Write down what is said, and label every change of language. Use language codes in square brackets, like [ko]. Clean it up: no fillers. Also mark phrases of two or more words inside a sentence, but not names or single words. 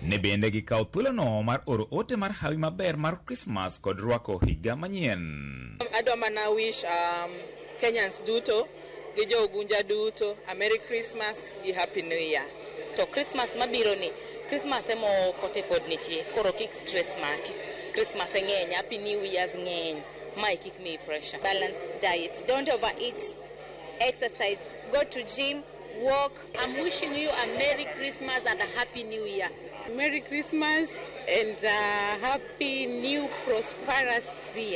[luo] Ne bende gikawo thuolono mar oro ote mar hawi maber mar Christmas kod rwako higa manyien. Adwa mana [en] wish Kenyans [luo] duto gi jogunja duto [en] a Merry Christmas [luo] gi [en] Happy New Year. [luo] To Christmas mabiro ni Christmas emo kote pod nitie koro kik stress maki. Christmas ng'eny, [en] Happy New Year's [luo] ng'eny. My kick me pressure. [en] Balanced diet. Don't overeat. Exercise. Go to gym. Walk. I'm wishing you a Merry Christmas and a Happy New Year. Merry Christmas and Happy New Prosperous Year.